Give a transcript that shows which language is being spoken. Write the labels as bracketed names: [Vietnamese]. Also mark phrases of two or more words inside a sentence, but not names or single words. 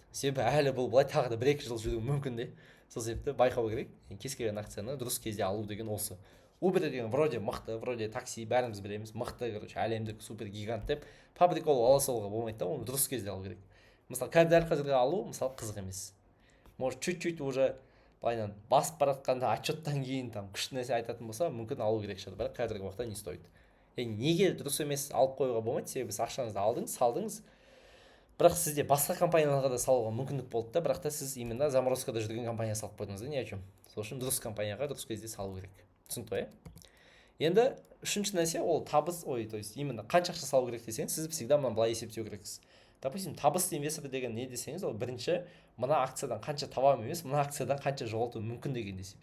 [Kazakh] Себебі әлі бұл былай тағы да 1-2 жыл жүруі мүмкін де. Сол себепті байқау керек. Кез келген акцияны дұрыс кезде алу деген осы. Uber деген вроде мықты, вроде такси, бәріміз білеміз, мықты, әлемдік супер гигант деп [Russian] по приколу [Kazakh] ала салуға болмайды да, оны дұрыс кезде алу керек. Мысалы, дәл қазіргі алу, мысалы, қызық емес. [Russian] Может, чуть-чуть уже [Kazakh] былайынан басып баратқанда отчеттан кейін там күшті нәрсе айтатын болса, мүмкін алу керек шығар, бірақ қазіргі уақытта [Russian] не стоит. [Kazakh] Неге дұрыс емес алып қоюға болмайды, себебі сіз ақшаңызды алдыңыз, салдыңыз. Бірақ сізде басқа компанияларға да салуға мүмкіндік болды да, бірақ та сіз именно заморозкада жүрген компания салып қойдыңыз да, [Russian] не о чем. [Kazakh] Сол үшін дұрыс компанияға дұрыс кезде салу керек. Түсінікті ғой? Енді үшінші нәрсе ол табыс, [Russian] то есть именно [Kazakh] қанша ақша салу керек десеңіз, сіз всегда мына былай есептеу керексіз. Допустим, табысты инвестор деген не десеңіз, ол бірінші мына акциядан қанша табамын емес, мына акциядан қанша жоғалтуым мүмкін дегенді есептейді.